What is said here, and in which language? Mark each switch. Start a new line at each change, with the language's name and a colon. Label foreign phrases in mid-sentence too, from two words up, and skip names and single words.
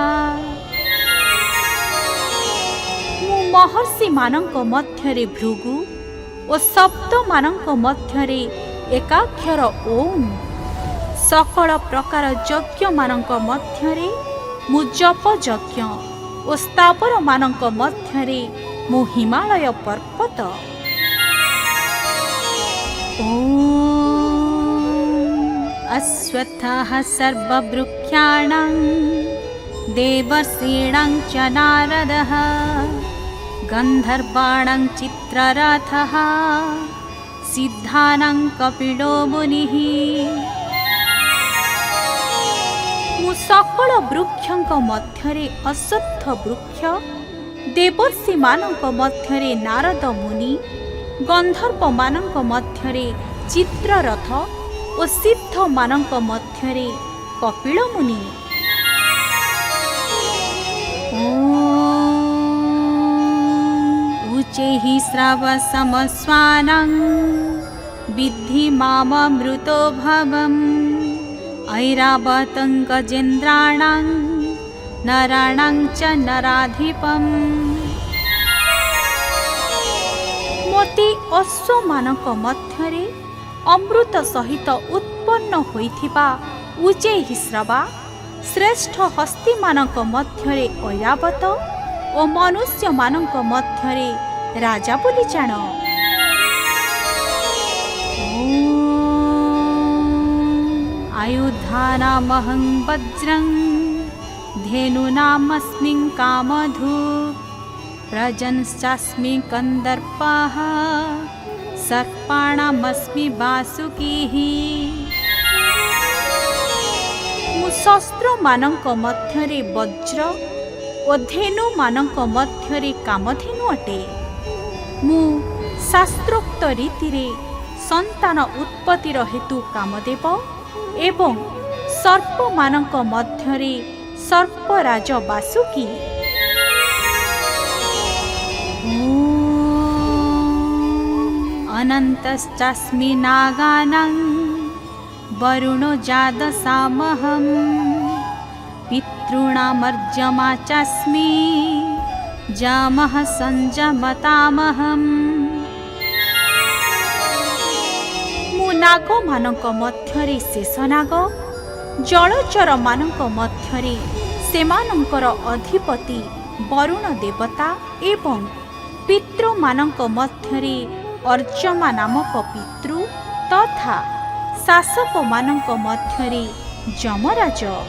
Odia: ମୁଁ ମହର୍ଷିମାନଙ୍କ ମଧ୍ୟରେ ଭୃଗୁ ଓ ଶବ୍ଦମାନଙ୍କ ମଧ୍ୟରେ ଏକାକ୍ଷର ଓମ୍। ସକଳ ପ୍ରକାର ଯଜ୍ଞମାନଙ୍କ ମଧ୍ୟରେ ମୁଁ ଜପ ଯଜ୍ଞ ଓ ସ୍ଥାବରମାନଙ୍କ ମଧ୍ୟରେ ମୁଁ ହିମାଳୟ ପର୍ବତ।
Sanskrit: अश्वत्थः सर्ववृक्षाणां देवर्षीणां च नारदः गन्धर्वाणां चित्ररथः सिद्धानां कपिलो मुनिः।
Odia: ମୁଁ ସକଳ ବୃକ୍ଷଙ୍କ ମଧ୍ୟରେ ଅଶ୍ୱତ୍ଥ ବୃକ୍ଷ, ଦେବର୍ଷିମାନଙ୍କ ମଧ୍ୟରେ ନାରଦ ମୁନି, ଗନ୍ଧର୍ବମାନଙ୍କ ମଧ୍ୟରେ ଚିତ୍ରରଥ ଓ ସିଦ୍ଧମାନଙ୍କ ମଧ୍ୟରେ କପିଳ ମୁନି।
Sanskrit: ଉଚୈଃ ଶ୍ରବସମସ୍ୱାନାଂ ବିଦ୍ଧି ମାମମୃतो भवम् ऐरावतं गजेन्द्राणां नराणां च नराधिपम्।
Odia: ମୋତେ ଅଶ୍ୱମାନଙ୍କ ମଧ୍ୟରେ ଅମୃତ ସହିତ ଉତ୍ପନ୍ନ ହୋଇଥିବା ଉଚୈଃ ଶ୍ରବା, ଶ୍ରେଷ୍ଠ ହସ୍ତୀମାନଙ୍କ ମଧ୍ୟରେ ଐରାବତ ଓ ମନୁଷ୍ୟମାନଙ୍କ ମଧ୍ୟରେ ରାଜା ବୋଲି ଜାଣ।
Sanskrit: ଆୟୁଧାନାମହଂ ବଜ୍ରଂ धेनूनामस्मि कामधुक् प्रजनश्चास्मि कन्दर्पः सर्पाणामस्मि वासुकीः।
Odia: ମୁଁ ଶସ୍ତ୍ରମାନଙ୍କ ମଧ୍ୟରେ ବଜ୍ର ଓ ଧେନୁମାନଙ୍କ ମଧ୍ୟରେ କାମଧେନୁ ଅଟେ। ମୁଁ ଶାସ୍ତ୍ରୋକ୍ତ ରୀତିରେ ସନ୍ତାନ ଉତ୍ପତ୍ତିର ହେତୁ କାମଦେବ ଏବଂ ସର୍ପମାନଙ୍କ ମଧ୍ୟରେ ସର୍ପରାଜ ବାସୁକୀ।
Sanskrit: ଅନନ୍ତଶ୍ଚାସ୍ମି ନାଗାନାଂ वरुणो जादसामहं पितॄणामर्यमा चास्मि जामः सञ्जमतामहम्।
Odia: ମୁଁ ନାଗମାନଙ୍କ ମଧ୍ୟରେ ଶେଷ ନାଗ ଜଳଚରମାନଙ୍କ ମଧ୍ୟରେ ସେମାନଙ୍କର ଅଧିପତି ବରୁଣ ଦେବତା ଏବଂ ପିତୃମାନଙ୍କ ମଧ୍ୟରେ ଅର୍ଜମା ନାମକ ପିତୃ ତଥା ଶାସକମାନଙ୍କ ମଧ୍ୟରେ ଯମରାଜ।